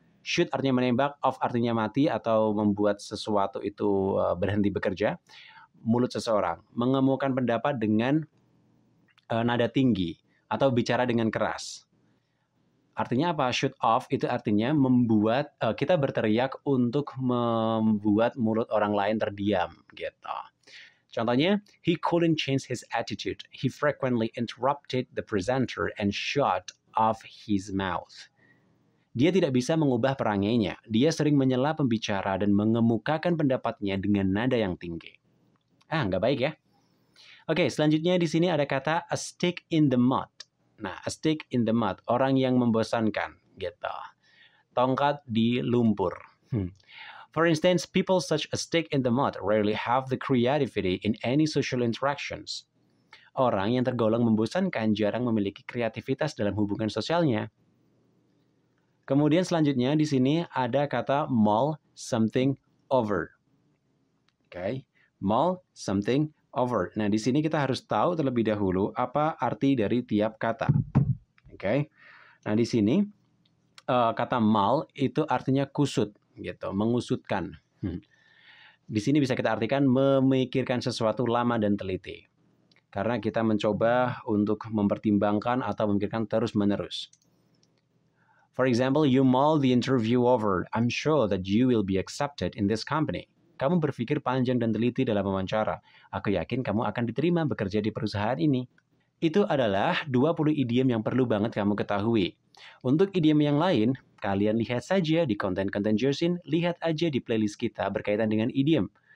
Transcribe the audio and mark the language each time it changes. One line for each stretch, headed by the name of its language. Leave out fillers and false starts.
Indonesian: Shoot artinya menembak, off artinya mati atau membuat sesuatu itu berhenti bekerja. Mulut seseorang. Mengemukakan pendapat dengan nada tinggi atau bicara dengan keras. Artinya apa? Shoot off itu artinya membuat kita berteriak untuk membuat mulut orang lain terdiam gitu.
English: Contohnya, he couldn't change his attitude. He frequently interrupted the presenter and shut off his mouth.
Indonesian: Dia tidak bisa mengubah perangainya. Dia sering menyela pembicara dan mengemukakan pendapatnya dengan nada yang tinggi. Nggak baik ya. Oke, selanjutnya di sini ada kata a stick in the mud. Nah, a stick in the mud, orang yang membosankan, gitu. Tongkat di lumpur.
English: For instance, people such a stick in the mud rarely have the creativity in any social interactions.
Indonesian: Orang yang tergolong membosankan jarang memiliki kreativitas dalam hubungan sosialnya. Kemudian selanjutnya di sini ada kata mull something over. Oke, mull something over. Nah, di sini kita harus tahu terlebih dahulu apa arti dari tiap kata. Oke. Nah, di sini kata mull itu artinya kusut gitu, mengusutkan. Di sini bisa kita artikan memikirkan sesuatu lama dan teliti. Karena kita mencoba untuk mempertimbangkan atau memikirkan terus-menerus.
English: For example, you mull the interview over. I'm sure that you will be accepted in this company.
Indonesian: Kamu berpikir panjang dan teliti dalam wawancara. Aku yakin kamu akan diterima bekerja di perusahaan ini. Itu adalah 20 idiom yang perlu banget kamu ketahui. Untuk idiom yang lain, kalian lihat saja di konten-konten Jersin, lihat aja di playlist kita berkaitan dengan idiom.